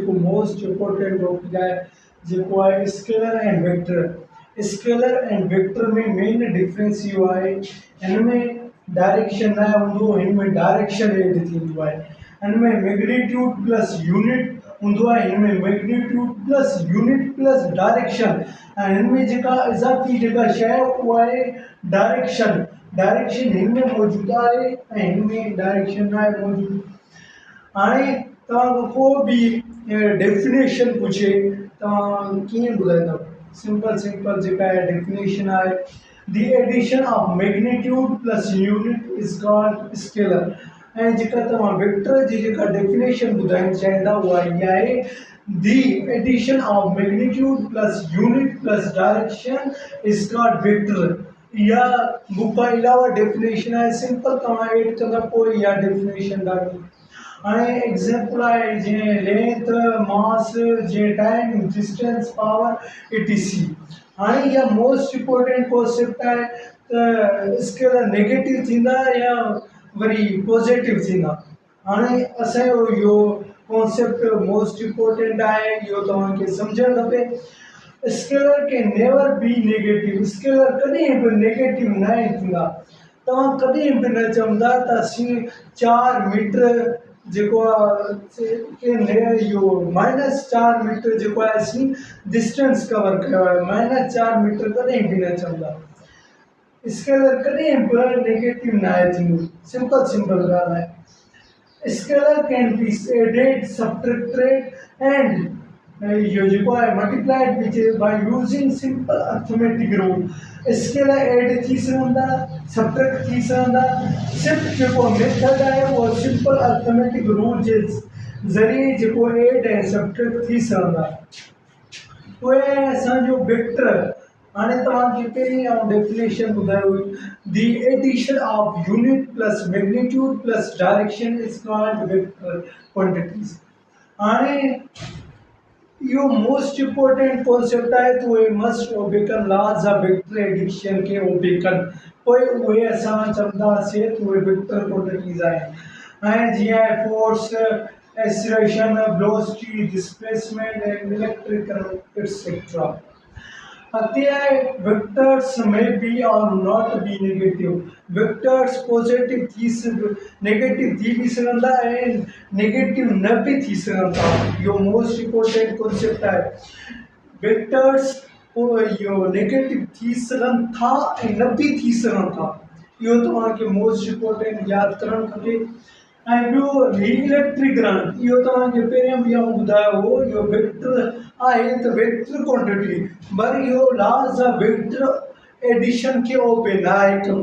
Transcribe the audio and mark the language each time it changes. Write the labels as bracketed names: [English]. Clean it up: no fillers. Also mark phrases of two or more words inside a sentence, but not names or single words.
[Sindhi] जेको [English] most important topic [Sindhi] है जेको है [English] scalar and vector. scalar and vector [Sindhi] में [English] main difference [Sindhi] इहो आहे इनमें डायरेक्शन न हूंदो, इनमें [English] direction add [Sindhi] थींदो आहे। इनमें [English] magnitude plus unit [Sindhi] हूंदो आहे, इनमें [English] magnitude plus unit plus direction. [Sindhi] ऐं इनमें जेका इज़ाफ़ी जेका शइ आहे उहा आहे डायरेक्शन। डायरेक्शन इनमें मौजूदु आहे ऐं इनमें डायरेक्शन न आहे मौजूदु। हाणे तव्हां को बि डेफिनेशन पुछे तव्हां कीअं ॿुधाईंदव? सिंपल जेका आहे डेफिनेशन आहे [English] the addition of magnitude plus unit is called scalar. [Sindhi] ऐं जेका तव्हां वेक्टर जी जेका डेफिनेशन ॿुधाइणु चाहींदा उहा इहा आहे [English] the addition of magnitude plus unit plus direction is called vector. [Sindhi] इहा बुक खां अलावा डेफिनेशन आहे, सिंपल तव्हां एड कंदा पोइ इहा डेफिनेशन ॾाढी। हाणे एग्ज़ाम्पल आहे जीअं [English] length, mass, [Sindhi] जीअं [English] time, distance, power etc. [Sindhi] हाणे इहा [English] most important concept [Sindhi] आहे त स्केलर नेगेटिव थींदा या वरी पॉजिटिव थींदा। हाणे असांजो इहो [English] concept most important [Sindhi] आहे, इहो तव्हांखे सम्झणु खपे। [English] Scalar can never be negative. [Sindhi] स्केलर कॾहिं बि नेगेटिव न थींदा। तव्हां कॾहिं बि न चवंदा त असीं 4 मीटर जेको आहे इहो -4 मीटर जेको आहे असीं [English] distance cover [Sindhi] कयो आहे, -4 मीटर कॾहिं बि न चवंदा। स्केलर कॾहिं बि नेगेटिव न थींदो। सिंपल ॻाल्हि आहे। [English] Scalar can be added, subtracted and [Sindhi] इहो जेको आहे [English] multiplied which by using simple arithmetic rule. scalar add [Sindhi] थी सघंदा, सब्ट्रैक्ट थी सघंदा। सिर्फ़ु जेको मेथड आहे उहो [English] simple arithmetic rule [Sindhi] जे ज़रिए जेको ऐड ऐं सब्ट्रैक्ट थी सघंदा। उहे असांजो वेक्टर। हाणे तव्हांखे पहिरीं आउं डेफिनेशन ॿुधायो हुई [English] the addition of unit plus magnitude plus direction is called vector quantities. [Sindhi] हाणे इहो [English] most important concept [Sindhi] आहे त उहे [English] must obey [Sindhi] कनि, [English] laws of vector addition [Sindhi] खे ओबे कनि, पोइ उहे असां चवंदासीं त उहे [English] vector quantities [Sindhi] आहिनि। ऐं जीअं आहे [English] force, acceleration, velocity, displacement and electric current etcetera. [Sindhi] अॻिते आहे वेक्टर्स में बी और [English] not be negative. [Sindhi] वेक्टर्स [English] positive negative [Sindhi] थी बि सघंदा ऐं नेगेटिव न बि थी सघंदा। इहो [English] most important concept [Sindhi] आहे। वेक्टर्स इहो नेगेटिव थी सघनि था ऐं न बि थी सघनि था। इहो तव्हांखे [English] most important [Sindhi] यादि करणु खपे। ऐं ॿियो [English] electric current, [Sindhi] इहो तव्हांखे पहिरियों बि आउं ॿुधायो हो, इहो वेक्टर आहे त [English] vector quantity, [Sindhi] पर इहो [English] laws of vector addition [Sindhi] खे ओबे न आहे कंदो।